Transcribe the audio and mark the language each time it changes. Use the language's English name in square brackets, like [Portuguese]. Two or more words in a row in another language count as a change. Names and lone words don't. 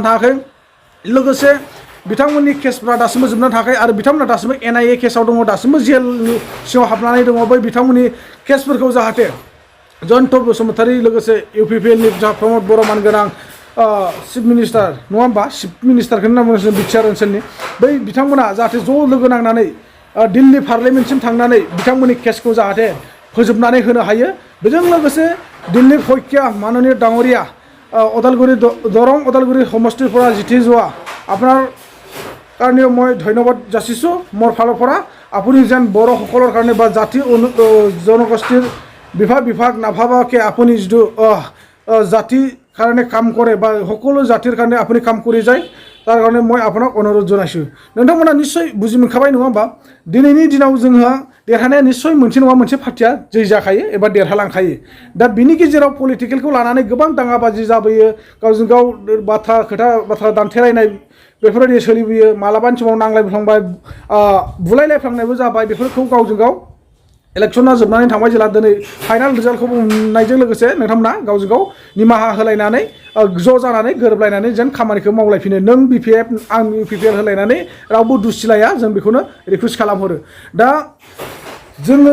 [Bodo] थाङाखै लोगोसे बिथांमोननि केसफ्रा दासिमबो जोबनानै थाङाखै आरो बिथांमोना दासिमबो एनआइए केसाव दङ दासिमबो जेलनि सिङाव हाबनानै दङ बै बिथांमोननि केसफोरखौ जाहाथे जयन्त बसुमतारी लोगोसे इउपिपिएलनि जा प्रमद बर'मान गोनां [English] chief minister [Bodo] नङा होमबा [English] chief ministerखौनो [Bodo] होनना बुङो बिटिआर ओनसोलनि बै बिथांमोना जाहाथे ज' लोगो नांनानै दिल्ली पार्लियामेन्टसिम थांनानै बिथांमोननि केसखौ जाहाथे फोजोबनानै होनो हायो बेजों लोगोसे दिलीप सैखिया माननीय डाঙरिया [Assamese] দৰং ওদালগুৰি সমষ্টিৰ পৰা জিতি যোৱা আপোনাৰ কাৰণেও মই ধন্যবাদ যাচিছোঁ মোৰ ফালৰ পৰা আপুনি যেন বড়োসকলৰ কাৰণে বা জাতি জনগোষ্ঠীৰ বিভাগ নাভাবাকে আপুনি যিটো জাতিৰ কাৰণে কাম কৰে বা সকলো জাতিৰ কাৰণে আপুনি কাম কৰি যায় তাৰ কাৰণে মই আপোনাক অনুৰোধ জনাইছোঁ [Bodo] नोंथांमोना निश्चय बुजि मोनखाबाय नङा होमबा दिनैनि दिनाव जोंहा देरहानाया निश्चय मोनसे नङा मोनसे पार्टिया जै जाखायो एबा देरहालांखायो दा बिनि गेजेराव पलिटिकेलखौ लानानै गोबां दाङाबाजि जाबोयो गावजों गाव बाथ्रा दान्थेलायनाय बेफोरबायदि सोलिबोयो मालाबानि समाव नांलायफ्लांबाय बुलायलायफ्लांनायबो जाबाय बेफोरखौ गावजों गाव इलेक्शना जोबनानै थांबाय जेला दिनै [English] final resultखौ [Bodo] मोननायजों लोगोसे नोंथांमोना गावजों गाव निमाहा होलायनानै ज' जानानै गोरोबलायनानै जेन खामानिखौ मावलायफिनो नों बिपिएफ आं इउपिपिएल होलायनानै रावबो दुसिलाया जों बेखौनो रिकुवेस्ट खालामहरो दा जोङो